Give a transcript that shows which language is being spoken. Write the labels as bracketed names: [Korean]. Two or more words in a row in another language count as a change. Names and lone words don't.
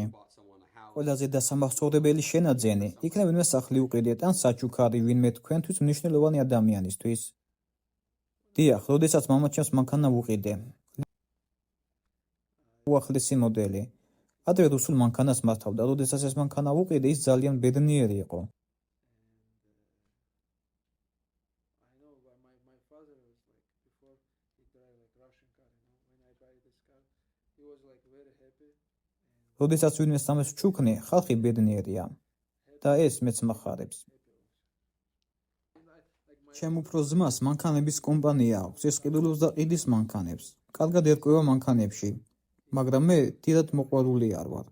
[Georgian] ყველაზე დასამახსოვრებელი შენაძენი, იქნებ ვინმე სახლი უყიდეთ ან საჩუქარი ვინმე თქვენთვის მნიშვნელოვანი ადამიანისთვის. დიახ, როდესაც მამაჩემს მანქანა ვუყიდე. უახლესი მოდელი. ადრე რუსულ მანქანას მართავდა, როდესაც ეს მანქანა ვუყიდე, ის ძალიან ბედნიერი იყო. [English] I know my father was like before he drive like Russian car, when I buy this car, he was like very happy. [Georgian] როდესაც ვინმე სამეს ჩუქნე, ხალხი ბედნიერია და ეს მეც მახარებს. ჩემ უფრო ძმას მანქანების კომპანია აქვს, ეს ყიდულობს და ყიდის მანქანებს. კარგად ერკვევა მანქანებში, მაგრამ მე დიდად მოყვარული არ ვარ.